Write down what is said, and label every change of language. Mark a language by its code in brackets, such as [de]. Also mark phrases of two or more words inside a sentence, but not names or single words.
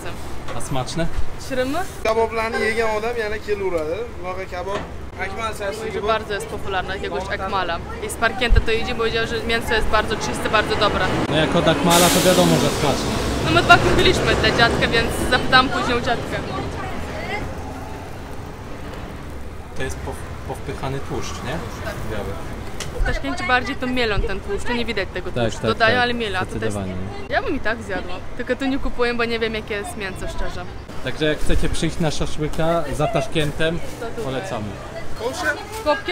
[pl] A smaczne? Śrymy? [uz] Kaboblarni yegan odam yana kelaveradi. Bunaqa kabob akmal [pl] Mówi, że bardzo jest popularna, jakiegoś akmala. I z Parkienta to idzie, powiedział, że mięso jest bardzo czyste, bardzo dobre. No jako dakmala to wiadomo, że smaczne. No my 2 kupiliśmy dla dziadka, więc zapytałam później u dziadka. To jest powpychany tłuszcz, nie? Tak. Biały. W Taszkencie bardziej to mielą ten tłuszcz, to nie widać tego tłuszczu. tak, Dodają, tak, ale mielą. zdecydowanie. Ja bym i tak zjadła, tylko tu nie kupuję, bo nie wiem jakie jest mięso, szczerze. Także jak chcecie przyjść na szaszłyka za Taszkentem, polecamy. [uz] Polsha? Kopkie